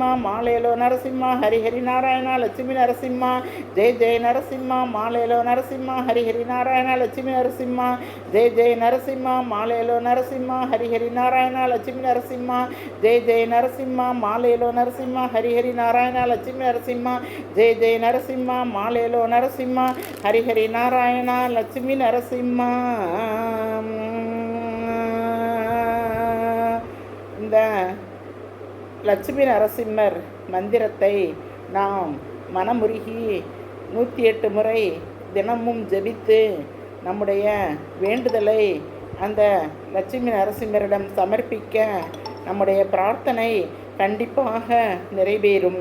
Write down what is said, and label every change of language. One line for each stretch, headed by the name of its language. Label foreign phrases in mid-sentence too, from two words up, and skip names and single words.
Telugu: మాలేలో నరసింహ హరి హరి నారాయణ లక్ష్మీ నరసింహ జై జయ నరసింహ మాలేలో నరసింహ హరి హరి నారాయణ లక్ష్మీ నరసింహ జై జయ నరసింహ మాలేలో నరసింహ హరి హరి నారాయణ లక్ష్మీ నరసింహ జై జయ నరసింహ మాలేలో నరసింహ హరిహరి నారాయణ లక్ష్మీ నరసింహ జై జయ నరసింహ మాలేలో నరసింహ హరిహరి నారాయణ లక్ష్మీ నరసింహ.
Tamil: இந்த லட்சுமி நரசிம்மர் மந்திரத்தை நாம் மனமுருகி 108 முறை தினமும் ஜெபித்து நம்முடைய வேண்டுதலை அந்த லட்சுமி நரசிம்மரிடம் சமர்ப்பிக்க நம்முடைய பிரார்த்தனை கண்டிப்பாக நிறைவேறும்.